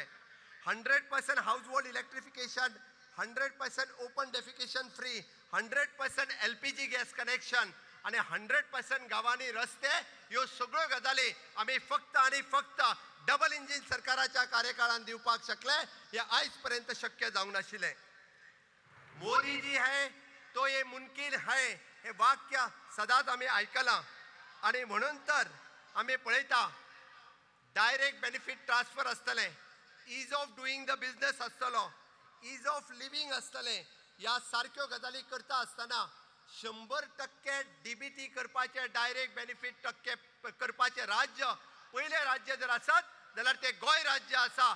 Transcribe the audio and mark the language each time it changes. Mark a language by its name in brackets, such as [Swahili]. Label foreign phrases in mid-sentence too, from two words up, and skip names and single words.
[Konkani] 100% [English] household electrification, [Konkani] 100% [English] open defecation free, [Konkani] 100% [English] LPG gas connection [Konkani] आणि 100% गावांनी रस्ते ह्यो सगळ्यो गजाली आमी फक्त आणि फक्त [English] double engine [Konkani] सरकाराच्या कार्यकाळात दिवपाक शकले हे आयज पर्यंत शक्य जावंक नाशिल्लें. [Hindi] मोदी जी है तो ये मुमकिन है [Konkani] हे वाक्य सदांच आमी आयकलां आणि म्हणून तर आमी पळयता [English] direct benefit transfer [Konkani] आसतलें, [English] ease of doing the business [Konkani] आसतलो, [English] ease of living [Konkani] आसतलें. ह्या सारक्यो गजाली करता आसतना 100% डीबीटी करपाचे [English] direct benefit [Konkani] टक्के करपाचे राज्य पयले राज्य जर आसत जाल्यार ते गोंय राज्य आसा.